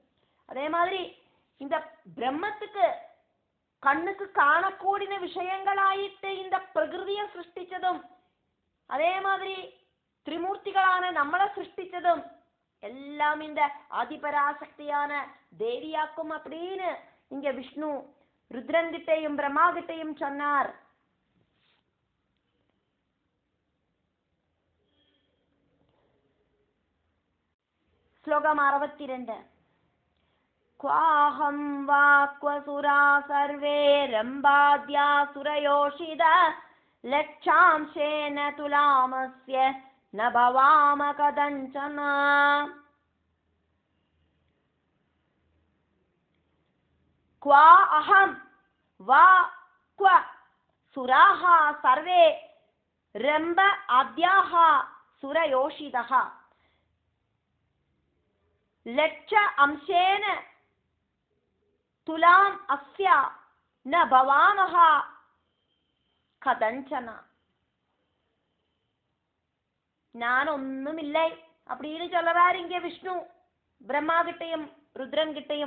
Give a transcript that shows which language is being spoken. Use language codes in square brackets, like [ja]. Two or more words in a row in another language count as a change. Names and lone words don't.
[ta] அதே மாதிரி இந்த பிரம்மத்துக்கு கண்ணுக்கு காணக்கூடிய விஷயங்களாயிட்டு இந்த பிரகிருதியை சிருஷ்டிச்சதும், அதே மாதிரி திரிமூர்த்திகளான நம்மளை சிருஷ்டிச்சதும் எல்லாம் இந்த ஆதிபராசக்தியான தேவியாக்கும் அப்படின்னு இங்க விஷ்ணு ருத்ரன்கிட்டையும் பிரம்மா கிட்டையும் சொன்னார். ஸ்லோகம் 62. [sa] क्वाहं वा क्वसुरा सर्वे रम्भाद्यासुरयोषिद लक्षांशेन तुलामस्य न भवाम कदञ्चन. क्वा अहं वा क्व सुराः सर्वे रम्भ आद्याः सुरयोषिदः लक्ष अंशेन तुलाम् अस्य न भवामह कदञ्चन. [ta] நான் ஒண்ணுமில்லை அப்படின்னு சொல்லறாரு இங்க விஷ்ணு பிரம்மா கிட்டையும் ருத்ரன் கிட்டையும்.